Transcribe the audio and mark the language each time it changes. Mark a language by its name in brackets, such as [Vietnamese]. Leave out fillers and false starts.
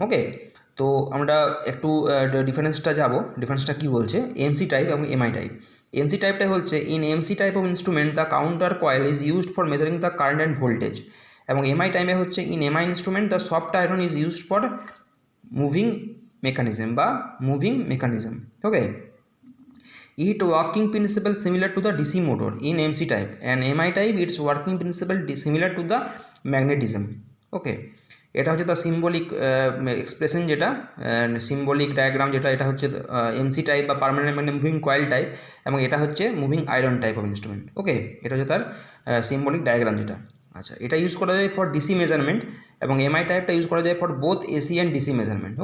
[Bangla] ওকে, তো আমরা একটু ডিফারেন্সটা কী বলছে এমসি টাইপ এবং এমআই টাইপ। [English] MC টাইপটা হচ্ছে in MC type of instrument the counter coil is used for measuring the current and voltage, [Bangla] এবং এমআই টাইপে হচ্ছে [English] In MI instrument the soft iron is used for moving mechanism বা moving mechanism. Okay, it working principle similar to the DC motor in MC type, and MI type its working principle similar to the magnetism. [Bangla] Okay, এটা হচ্ছে তার symbolic expression, যেটা symbolic diagram, যেটা এটা হচ্ছে MC type বা permanent মানে moving coil type, এবং এটা হচ্ছে moving iron type of instrument. ওকে, এটা হচ্ছে তার সিম্বলিক ডায়াগ্রাম যেটা। আচ্ছা, এটা ইউজ করা যায় ফর ডিসি মেজারমেন্ট, এবং এমআই টাইপটা ইউজ করা যায় [English] For both AC and DC measurement.